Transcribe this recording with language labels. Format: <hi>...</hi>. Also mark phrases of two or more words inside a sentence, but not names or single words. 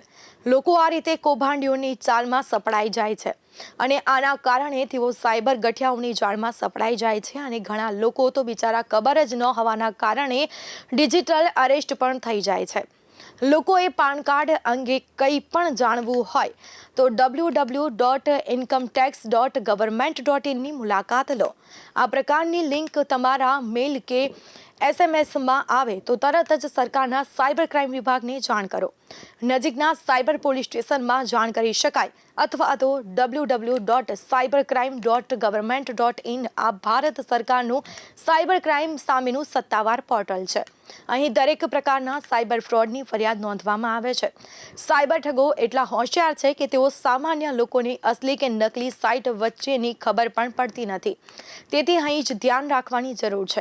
<gu>લોકો આ રીતે કૌભાંડીઓની ચાલમાં સપડાઈ જાય છે અને આના કારણે તેઓ સાયબર ગઠિયાઓની જાળમાં સપડાઈ જાય છે અને ઘણા લોકો તો બિચારા ખબર જ ન હોવાના કારણે</gu> <en>digital arrest</en> <gu>પણ થઈ જાય છે. લોકોએ</gu> <en>PAN card</en> <gu>અંગે કંઈ પણ જાણવું હોય તો www.incometax.government.in ની મુલાકાત લો. આ પ્રકારની લિંક તમારા મેલ કે SMSમાં આવે તો તરત જ સરકારના</gu> <en>cyber crime</en> <gu>વિભાગને જાણ કરો. નજીકના</gu> <en>cyber police station</en> <gu>જાણ કરી શકાય અથવા તો www.cybercrime.government.in આ ભારત સરકારનું</gu> <en>cyber crime</en> <gu>સામેનું સત્તાવાર પોર્ટલ છે. અહીં દરેક પ્રકારના</gu> <en>cyber fraud</en> <gu>ફરિયાદ નોંધવામાં આવે છે. સાયબર ઠગો એટલા હોશિયાર છે કે તેઓ સામાન્ય લોકોની અસલી કે નકલી સાઇટ વચ્ચેની ખબર પણ પડતી નથી. તેથી અહીં જ ધ્યાન રાખવાની જરૂર છે.</gu>